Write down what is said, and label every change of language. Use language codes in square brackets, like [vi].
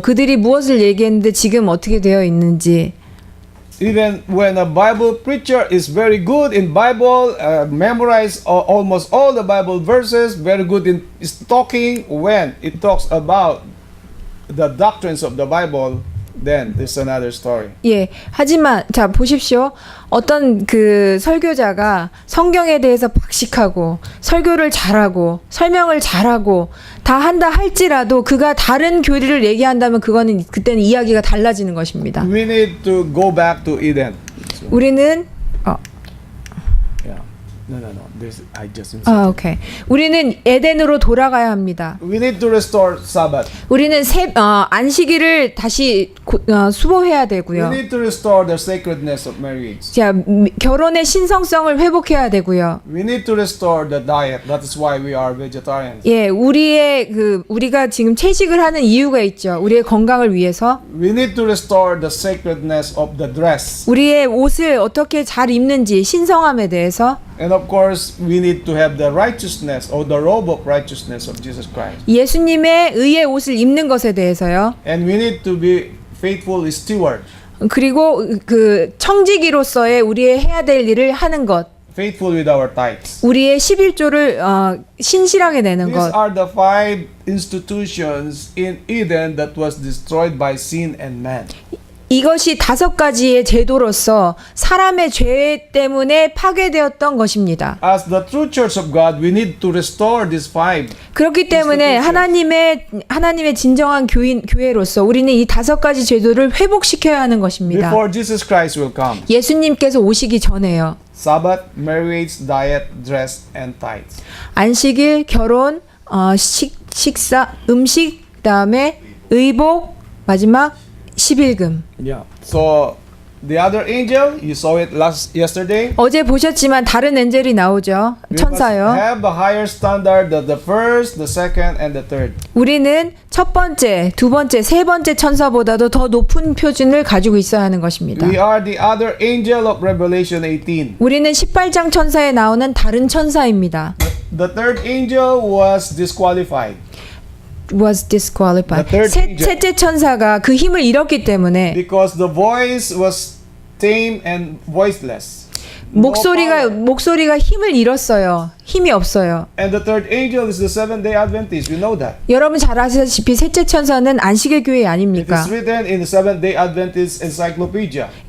[ko] 그들이 무엇을 얘기했는데 지금 어떻게 되어 있는지. [en] Even when a Bible preacher is very good in Bible, memorize almost all the Bible verses, very good in talking, when it talks about the doctrines of the Bible, then it's another story. [ko] 예. 하지만 자 보십시오. 어떤 그 설교자가 성경에 대해서 박식하고 설교를 잘하고 설명을 잘하고 다 한다 할지라도 그가 다른 교리를 얘기한다면 그때는 이야기가 달라지는 것입니다. [en] We need to go back to Eden. [ko] 우리는 [en] Yeah. No. I just. 오케이. [ko] 우리는 에덴으로 돌아가야 합니다. [en] We need to restore Sabbath. [ko] 우리는 안식일을 다시 수호해야 되고요. [en] We need to restore the sacredness of marriage. [ko] 자, 결혼의 신성성을 회복해야 되고요. [en] We need to restore the diet. That is why we are vegetarians. [ko] 예, 우리가 지금 채식을 하는 이유가 있죠. 우리의 건강을 위해서. [en] We need to restore the sacredness of the dress. [ko] 우리의 옷을 어떻게 잘 입는지 신성함에 대해서. [en] And of course, we need to have the righteousness or the robe of righteousness of Jesus Christ. [ko] 예수님의 의의 옷을 입는 것에 대해서요. [en] And we need to be faithful steward. [ko] 그리고 그 청지기로서의 우리의 해야 될 일을 하는 것. [en] Faithful with our tithes. [ko] 우리의 11조를 신실하게 내는 [en] These [ko] 것. [en] are the 5 institutions in Eden that was destroyed by sin and man. [ko] 이것이 5가지의 제도로서 사람의 죄 때문에 파괴되었던 것입니다. [en] As the true church of God, we need to restore these 5. [ko] 그렇기 때문에 하나님의 진정한 교회로서 우리는 이 5가지 제도를 회복시켜야 하는 것입니다. [en] Before Jesus Christ will come. [ko] 예수님께서 오시기 전에요. [en] Sabbath, marriage, diet, dress, and tithes. [ko] 안식일, 결혼, 식사, 음식, 그다음에 의복, 마지막 11금. [en] Yeah. So the other angel, you saw it yesterday. [ko] 어제 보셨지만 다른 엔젤이 나오죠. [en] We [ko] 천사요. [en] must have a higher standard than the first, the second, and the third. [ko] 우리는 첫 번째, 두 번째, 세 번째 천사보다도 더 높은 표준을 가지고 있어야 하는 것입니다. [en] We are the other angel of Revelation 18. [ko] 우리는 18장 천사에 나오는 다른 천사입니다. [en] The third angel was disqualified. Was disqualified. The third angel. [ko] 셋째 천사가 그 힘을 잃었기 때문에 [en] Because the voice was tame and voiceless. No power. [ko] 목소리가 힘을 잃었어요. 힘이 없어요. [en] And the third angel is the Seventh-day Adventist. We know that. [ko] 여러분 잘 아시다시피 셋째 천사는 안식일 교회 [en] It [ko] 아닙니까? [en] is written in the Seventh-day Adventist Encyclopedia.